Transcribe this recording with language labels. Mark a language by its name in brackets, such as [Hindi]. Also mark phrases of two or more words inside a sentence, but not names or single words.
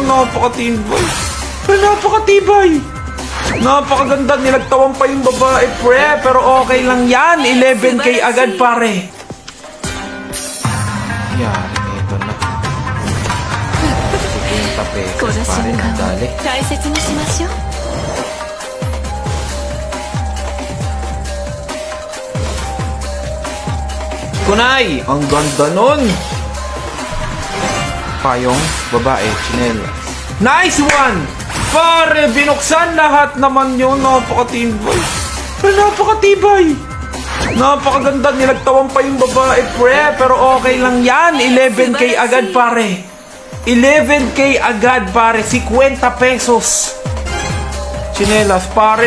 [Filipino] Napakatibay. Napakatibay. Napakaganda. Nilagtawan pa yung babae, pre. Pero okay lang yan. 11k agad, pare. Yan, ito na. 50 pesos, pare. Nadali. [Japanese] 大切にしましょう。 Kunay! [Filipino] Ang ganda nun! Payong, babae, chinelas. [English] Nice one! [Filipino] Pare, binuksan lahat naman yun. Napakatibay. Napakatibay. Napakaganda. Nilagtawan pa yung babae, pre. Pero okay lang yan. 11k agad, pare. 11k agad, pare. 50 pesos. Chinelas, pare.